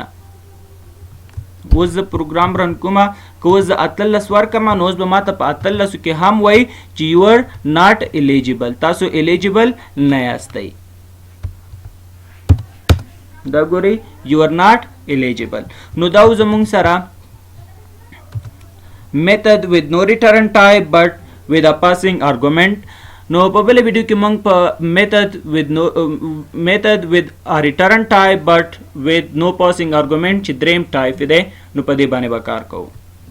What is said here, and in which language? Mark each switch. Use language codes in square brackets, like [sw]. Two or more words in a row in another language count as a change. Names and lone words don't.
[ps] اوس زه پروګرام رن کومه که اوس زه اتلس ورکمه نو اوس به ماته په اتلسو کې هم وایي چې [en] you are not eligible, [ps] تاسو الیجیبل نه یاستئ. دا ګورئ [en] you are not eligible. [ps] نو دا زمونږ سره میتھڈ [en] with no return type but with a passing argument. [ps] نو په بل ویډیو کې موږ په میتھڈ [en] with a return type but with no passing argument [ps] چې دریم ټایپ دی نو په دې باندې به کار کوو.